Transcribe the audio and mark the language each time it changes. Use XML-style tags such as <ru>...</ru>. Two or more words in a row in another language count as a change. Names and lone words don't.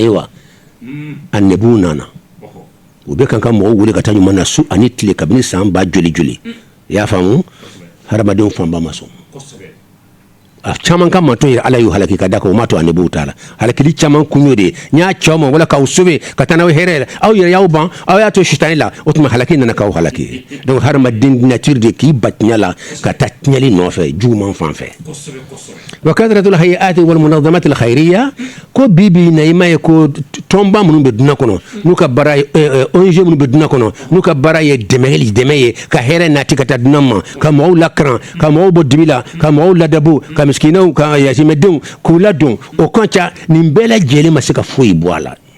<bm>ye wa a nebuw nana u bɛ kan ka mɔgɔw wele ka taa ɲuman na su ani tile kabini san ba joli joli i y'a faamu hadamadenw fanba ma sɔn a caman ka mato yɛrɛ ala y'u halaki ka da kan o ma to a nebuw t'a la halakili caman kun y'o de ye n y'a cɛw ma wala k'aw sauver ka taa n'aw hɛrɛ la aw yɛrɛ y'aw ban aw y'a to sitani la o tuma halaki nana k'aw halaki donc hadamaden nature de k'i ba tiɲɛ la ka taa tiɲɛli nɔfɛ juguman fan fɛ</bm> <ar>وقدرة الهيئات والمنظمات الخيرية</ar> <bm>ko bibi na ima ye ko tɔnba minnu bɛ dunan kɔnɔ n'u ka baara ONG minnu bɛ dunan kɔnɔ n'u ka baara ye dɛmɛ ye ka hɛrɛ nati ka taa dunan ma ka mɔgɔw lakaran ka mɔgɔw bɔ dibi la ka mɔgɔw ladabu ka miskinaw ka yatimɛdenw k'u ladon o kan ca nin bɛɛ lajɛlen ma se ka foyi bɔ a la</bm>